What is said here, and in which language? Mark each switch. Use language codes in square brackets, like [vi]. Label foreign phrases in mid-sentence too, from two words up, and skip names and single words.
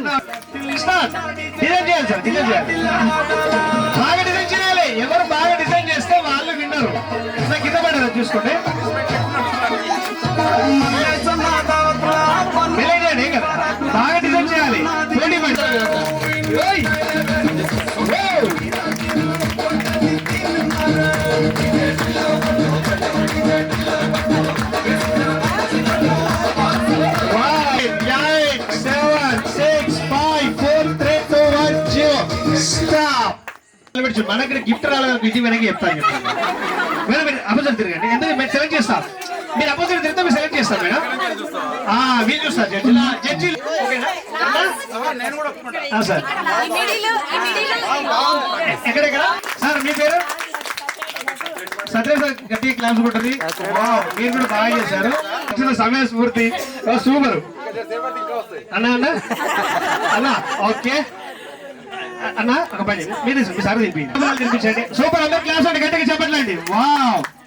[en] start design [te] చేయాలి సార్ డిజైన్ చేయాలి బాగా డిజైన్ చేయాలి ఎవరు బాగా డిజైన్ చేస్తే వాళ్ళు విన్నారు నాకు కింద పడేది చూసుకోండి డిజైన్ చేయండి ఏం కదా బాగా డిజైన్ చేయాలి పోటీ పడి ఓయ్! ఓయ్! [en] Five, nine, seven, six, five, four, three, two, one, zero. Stop. [te] మన దగ్గర గిఫ్ట్ రాలేదు ఇంటి వెనక్కి చెప్తాను మేడం మీరు అపోజిట్ తిరగండి ఎందుకంటే మేము సెలెక్ట్ చేస్తాం మీరు అపోజిట్ తిరిగితే మేము సెలెక్ట్ చేస్తాం మేడం మీరు చూస్తారు జడ్జిలు జడ్జిలు సార్ ఎక్కడెక్కడ సార్ మీ పేరు సత్య సార్ గట్టిగా క్లాస్ ఉంటుంది మీరు కూడా బాగా చేశారు సమయ స్ఫూర్తి సూపర్ అన్నా అన్నా అన్నా ఓకే అన్నా ఒక పని మీరు మీ సార్ తినిపించండి సూపర్ అందరు క్లాస్ అంటే గట్టిగా చెప్పట్లేండి వావ్